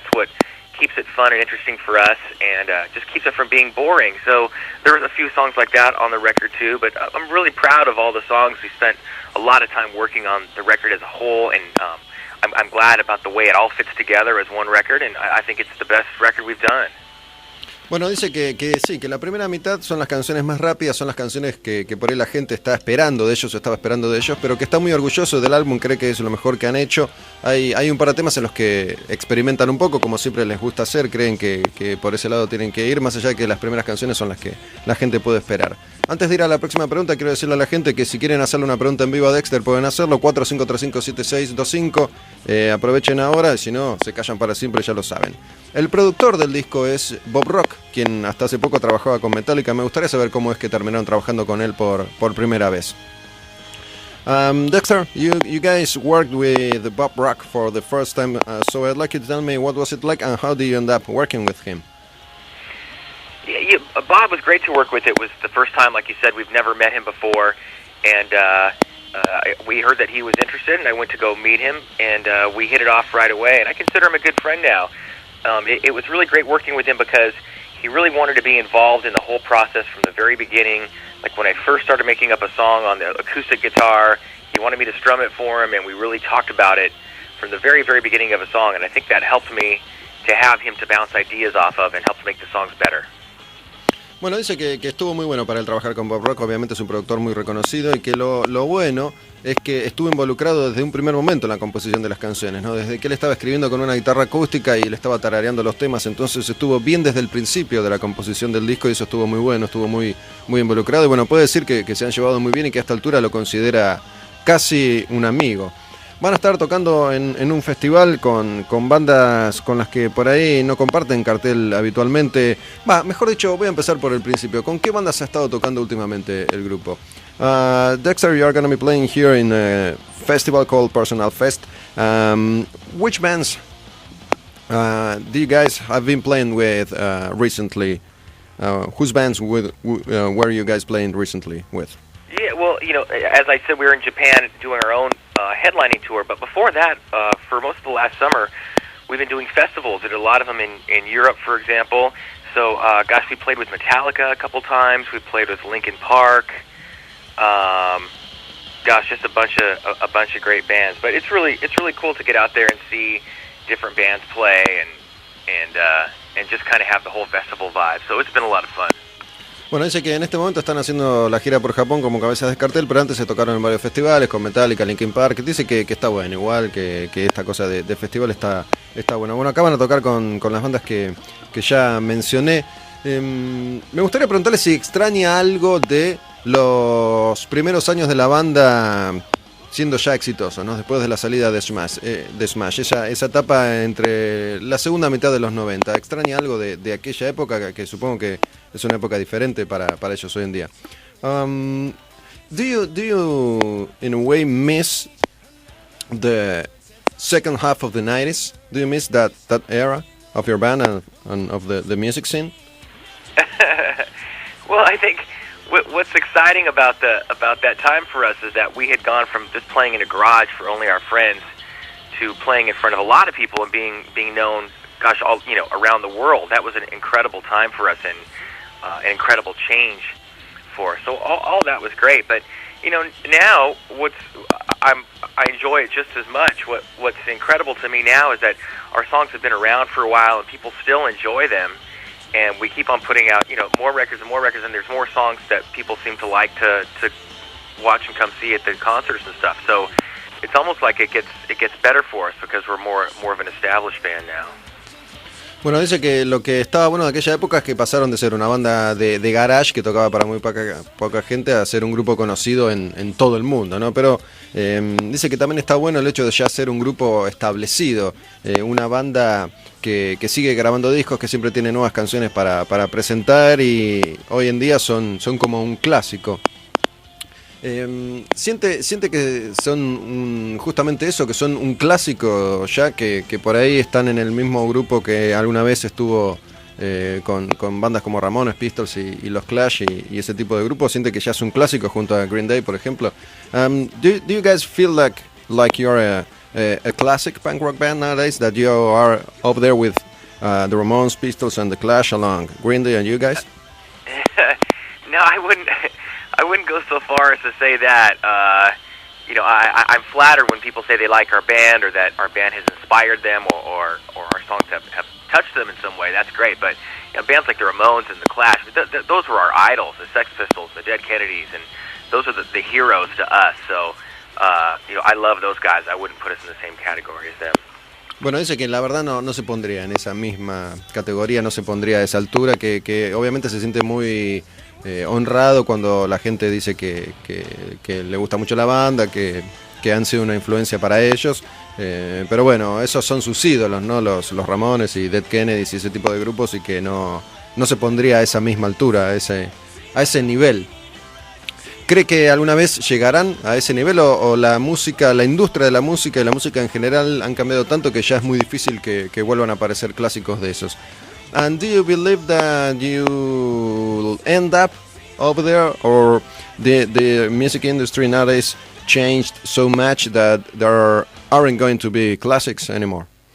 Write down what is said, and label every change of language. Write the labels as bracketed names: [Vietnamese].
[English] That's what keeps it fun and interesting for us, and just keeps it from being boring. So there's a few songs like that on the record too, but I'm really proud of all the songs. We spent a lot of time working on the record as a whole, and I'm glad about the way it all fits together as one record, and I think it's the best record we've done. [Spanish] Bueno, dice que sí, que la primera mitad son las canciones más rápidas, son las canciones que por ahí la gente está esperando de ellos, o estaba esperando de ellos, pero que está muy orgulloso del álbum, cree que es lo mejor que han hecho. Hay un par de temas en los que experimentan un poco, como siempre les gusta hacer, creen que por ese lado tienen que ir, más allá de que las primeras canciones son las que la gente puede esperar. Antes de ir a la próxima pregunta, quiero decirle a la gente que si quieren hacerle una pregunta en vivo a Dexter, pueden hacerlo, 45357625. Aprovechen ahora, si no, se callan para siempre, ya lo saben. El productor del disco es Bob Rock, quien hasta hace poco trabajaba con Metallica. Me gustaría saber cómo es que terminaron trabajando con él por primera vez. [English] Dexter, you guys worked with Bob Rock for the first time, so I'd like you to tell me what was it like and how did you end up working with him? Yeah, Bob was great to work with. It was the first time, like you said, we've never met him before, and we heard that he was interested, and I went to go meet him, and we hit it off right away, and I consider him a good friend now. It was really great working with him because he really wanted to be involved in the whole process from the very beginning. Like when I first started making up a song on the acoustic guitar, he wanted me to strum it for him, and we really talked about it from the very, very beginning of a song, and I think that helped me to have him to bounce ideas off of and helped make the songs better. [Spanish] Bueno, dice que estuvo muy bueno para él trabajar con Bob Rock, obviamente es un productor muy reconocido y que lo bueno es que estuvo involucrado desde un primer momento en la composición de las canciones, ¿no? Desde que él estaba escribiendo con una guitarra acústica y le estaba tarareando los temas, entonces estuvo bien desde el principio de la composición del disco y eso estuvo muy bueno, estuvo muy, muy involucrado y bueno, puede decir que se han llevado muy bien y que a esta altura lo considera casi un amigo. Van a estar tocando en un festival con bandas con las que por ahí no comparten cartel habitualmente. Mejor dicho, voy a empezar por el principio. ¿Con qué bandas ha estado tocando últimamente el grupo? [English] Dexter, you are going to be playing here in a festival called Personal Fest. Which bands Do you guys have been playing with recently? Whose bands were you guys playing recently with? Yeah, well, as I said, we were in Japan doing our own headlining tour, but before that, for most of the last summer, we've been doing festivals. We did a lot of them in Europe, for example. So, we played with Metallica a couple times. We played with Linkin Park. Just a bunch of great bands. But it's really cool to get out there and see different bands play and just kind of have the whole festival vibe. So it's been a lot of fun. [Spanish] Bueno, dice que en este momento están haciendo la gira por Japón como cabezas de cartel, pero antes se tocaron en varios festivales con Metallica, Linkin Park. Dice que está bueno, igual que esta cosa de festival está bueno. Bueno, acá van a tocar con las bandas que ya mencioné. Me gustaría preguntarle si extraña algo de los primeros años de la banda siendo ya exitoso, ¿no? Después de la salida de Smash, esa etapa entre la segunda mitad de los 90. ¿Extraña algo de aquella época que supongo que es una época diferente para ellos hoy en día? [English] Do you in a way miss the second half of the 90s? Do you miss that era of your band and of the music scene? Well, I think what's exciting about that time for us is that we had gone from just playing in a garage for only our friends to playing in front of a lot of people and being known, all around the world. That was an incredible time for us and an incredible change for us. So all that was great. But now I enjoy it just as much. What's incredible to me now is that our songs have been around for a while and people still enjoy them. And we keep on putting out, more records and more records, and there's more songs that people seem to like to watch and come see at the concerts and stuff. So it's almost like it gets better for us because we're more of an established band now. [Spanish] Bueno, dice que lo que estaba bueno de aquella época es que pasaron de ser una banda de garage que tocaba para muy poca gente a ser un grupo conocido en todo el mundo, ¿no? Pero dice que también está bueno el hecho de ya ser un grupo establecido, una banda que sigue grabando discos, que siempre tiene nuevas canciones para presentar y hoy en día son como un clásico. Siente que son justamente eso, que son un clásico ya, que por ahí están en el mismo grupo que alguna vez estuvo con bandas como Ramones, Pistols y los Clash y ese tipo de grupos. Siente que ya es un clásico junto a Green Day, por ejemplo. [English] Do you guys feel like you're a classic punk rock band nowadays, that you are up there with the Ramones, Pistols and the Clash along Green Day and you guys? No, I wouldn't go so far as to say that. I'm flattered when people say they like our band or that our band has inspired them or our songs have touched them in some way. That's great. But bands like the Ramones and the Clash, those were our idols, the Sex Pistols, the Dead Kennedys, and those are the heroes to us. So, I love those guys. I wouldn't put us in the same category as them. [Spanish] Bueno, dice que la verdad no se pondría en esa misma categoría, no se pondría a esa altura, que obviamente se siente muy honrado cuando la gente dice que le gusta mucho la banda, que han sido una influencia para ellos, pero bueno, esos son sus ídolos, ¿no? Los Ramones y Dead Kennedys y ese tipo de grupos, y que no se pondría a esa misma altura, a ese nivel. ¿Cree que alguna vez llegarán a ese nivel o la música, la industria de la música y la música en general han cambiado tanto que ya es muy difícil que vuelvan a aparecer clásicos de esos? [English] And do you believe that you end up over there, or the music industry nowadays changed so much that there aren't going to be classics anymore?